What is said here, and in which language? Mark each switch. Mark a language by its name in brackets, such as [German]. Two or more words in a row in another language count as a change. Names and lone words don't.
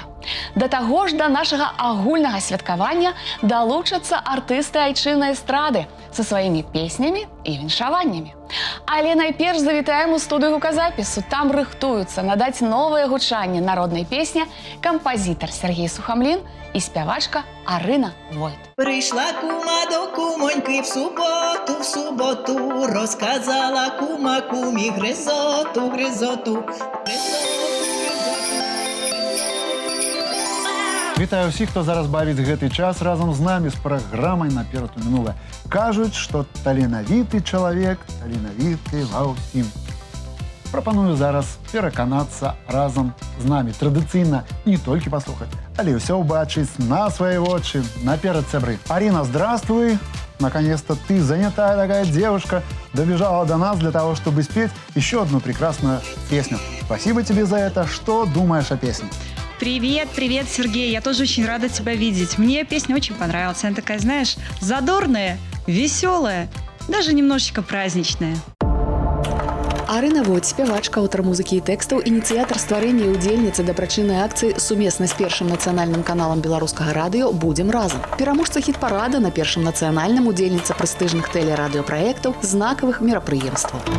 [Belarusian] Да таго ж да нашага агульнага святкавання далучацца артысты айчыннай эстрады са сваімі песнямі і віншаваннямі. Але найперш завітаем у студыю гуказапісу. Там рыхтуюцца надаць новае гучанне народнай песні кампазітар Сергей Сухамлін і спявачка Арина Войт. [Ukrainian] Прийшла кума до кумоньки в суботу, розказала кума кумі гризоту. [Belarusian] Вітаю ўсіх, хто зараз бавіць гэты час разам з намі з праграмай «Наперад у мінулае». Кажуць, што таленавіты чалавек, таленавіты ва ўсім. Прапаную зараз пераканацца разам з намі. Традыцыйна не толькі паслухаць, але ўсё ўбачыць на свае вочы. Наперад, сябры. [Russian] Арина, здравствуй. Наконец-то ты, занятая такая девушка, добежала до нас для того, чтобы спеть еще одну прекрасную песню. Спасибо тебе за это. Что думаешь о песне? Привет, Сергей. Я тоже очень рада тебя видеть. Мне песня очень понравилась. Она такая, знаешь, задорная, веселая, даже немножечко праздничная. [Belarusian] Арина Войт, спявачка, аўтар музыкі і тэкстаў, ініцыятар стварэння і ўдзельніца дабрачыннай акцыі сумесна з першым нацыянальным каналам беларускага радыё «Будзем разам». Пераможца хіт-парада на першым нацыянальным, удзельніца прэстыжных тэлерадыёпраектаў, знакавых мерапрыемстваў.